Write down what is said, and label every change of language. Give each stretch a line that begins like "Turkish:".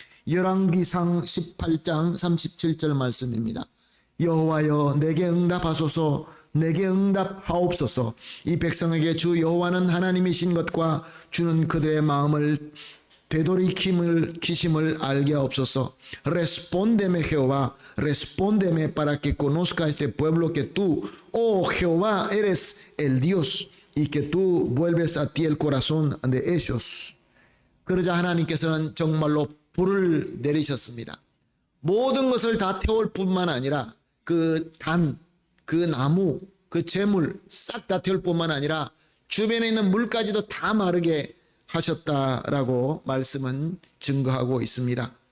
Korean: 열왕기상 18장 37절 말씀입니다. 여호와여 내게 응답하소서, 내게 응답하옵소서. 이 백성에게 주 여호와는 하나님이신 것과 주는 그들의 마음을 되돌이키심을 알게 하옵소서.
Spanish: Respóndeme Jehová, respóndeme para que conozca este pueblo que tú, oh Jehová, eres el Dios y que tú vuelves a ti el corazón de ellos.
Korean: 그러자 하나님께서는 정말로 불을 내리셨습니다. 모든 것을 다 태울 뿐만 아니라 그 단, 그 나무, 그 재물 싹 다 태울 뿐만 아니라 주변에 있는 물까지도 다 마르게 하셨다라고 말씀은 증거하고 있습니다.